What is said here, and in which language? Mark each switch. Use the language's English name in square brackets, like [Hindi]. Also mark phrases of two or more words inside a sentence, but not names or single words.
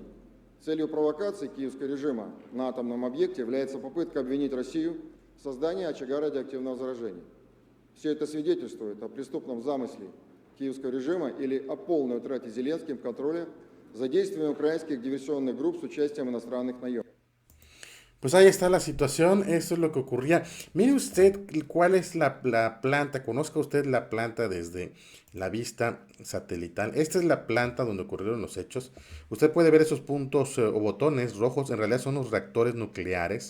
[Russian] Целью провокации киевского режима на атомном объекте является попытка обвинить Россию в создании очага радиоактивного заражения. Все это свидетельствует о преступном замысле киевского режима или о полной утрате Зеленским контроля за действиями украинских диверсионных групп с участием иностранных наемников. [Spanish] Pues ahí está la situación, eso es lo que ocurría. Mire usted cuál es la planta, conozca usted la planta desde la vista satelital. Esta es la planta donde ocurrieron los hechos. Usted puede ver esos puntos o botones rojos, en realidad son los reactores nucleares.